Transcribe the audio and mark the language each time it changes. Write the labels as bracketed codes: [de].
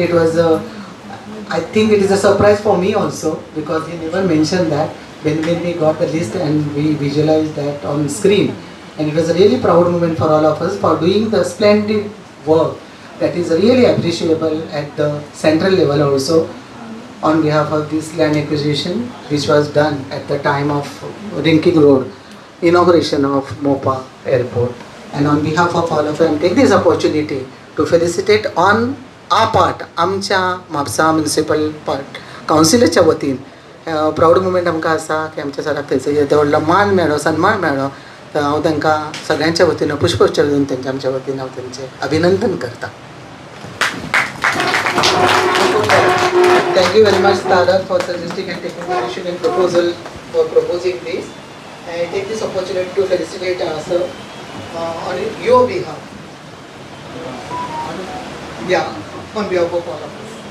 [en] It was I think it is a surprise for me also because he never mentioned that when we got the list and we visualized that on screen, and it was a really proud moment for all of us for doing the splendid work that is really appreciable at the central level also on behalf of this land acquisition which was done at the time of Rinking Road inauguration of Mopa Airport. And on behalf of all of them, take this opportunity to felicitate on our part, [gom] आमच्या Mapusa municipal part कावन्सिलाच्या वतीन proud moment आमकां आसा की आमच्या सराक थंयसर येदो व्हडलो मान मेळ्ळो सन्मान मेळ्ळो. तर हांव तांकां सगळ्यांच्या वतीन पुष्पगुच्छ दिवन तेंच्या आमच्या वतीन हांव तेंचें अभिनंदन करता. [en] Thank you very much, Tarak, for suggesting and taking the issue and proposal for proposing this. I take this opportunity to felicitate us on your behalf. Yeah, on behalf of all of us.